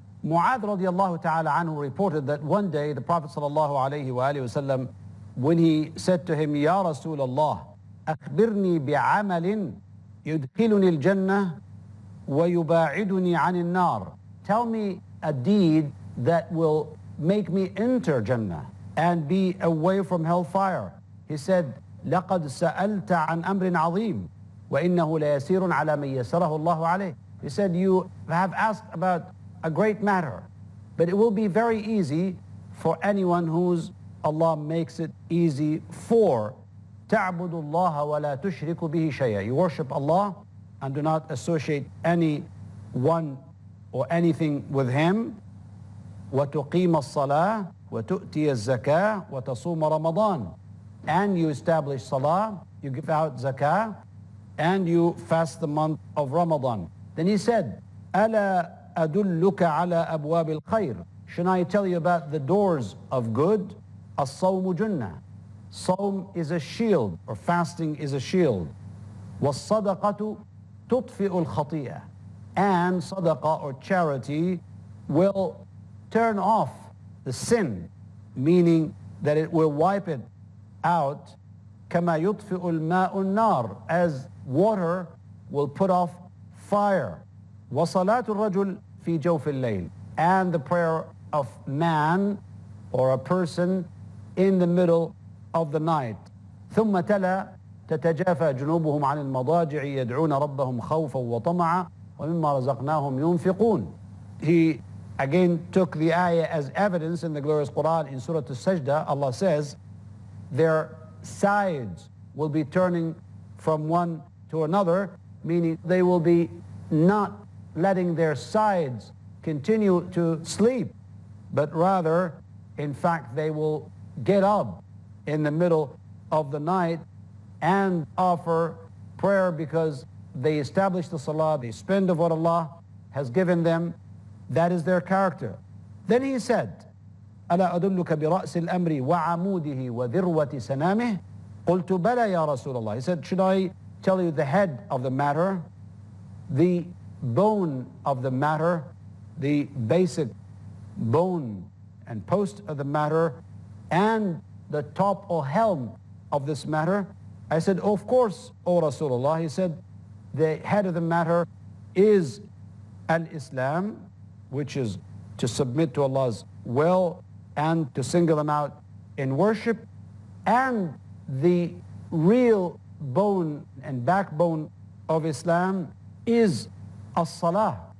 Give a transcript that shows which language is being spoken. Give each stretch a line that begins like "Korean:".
English: Mu'adh radiallahu ta'ala anhu reported that one day the Prophet sallallahu alayhi wa alihi wasallam, when he said to him, Ya Rasulullah,
Arabic: أخبرني بعمل يدخلني الجنة ويباعدني عن النار.
English: Tell me a deed that will make me enter Jannah and be away from hellfire. He said,
Arabic: لقد سألت عن أمر عظيم وإنه ليسير على من يسره الله عليه.
English: He said, you have asked about a great matter, but it will be very easy for anyone whose Allah makes it easy for.
Arabic: تعبد الله ولا تشرك به شيئا.
English: You worship Allah and do not associate anyone or anything with Him.
Arabic: وتقيم الصلاة وتؤتي الزكاة وتصوم رمضان.
English: And you establish salah, you give out zakah, and you fast the month of Ramadan. Then he said,
Arabic: ألا أدلك على أبواب الخير.
English: Should I tell you about the doors of good?
Arabic: الصوم جنة.
English: Sawm is a shield, or fasting is a shield.
Arabic: والصدقة تطفئ الخطيئة.
English: And sadaqah or charity will turn off the sin, meaning that it will wipe it out.
Arabic: كما يطفئ الماء النار.
English: As water will put off fire.
Arabic: وصلاة الرجل في جوف الليل.
English: And the prayer of man or a person in the middle of the night.
Arabic: ثم تلا تتجافى جنوبهم عن المضاجع يدعون ربهم خوفا وطمعا ومما رزقناهم ينفقون.
English: He again took the ayah as evidence in the glorious Quran in Surah Al-Sajdah. Allah says, their sides will be turning from one to another, meaning they will be not letting their sides continue to sleep, but rather, in fact, they will get up in the middle of the night and offer prayer because they establish the salah, they spend of what Allah has given them. That is their character. Then he said,
Arabic: ألا أدلك برأس الأمر وعموده وذروة سنامه قلت بلى يا رسول الله.
English: He said, should I tell you the head of the matter, the bone of the matter, the basic bone and post of the matter, and the top or helm of this matter? I said, of course, O Rasulullah. He said, the head of the matter is al-Islam, which is to submit to Allah's will and to single Him out in worship, and the real bone and backbone of Islam is as-salah.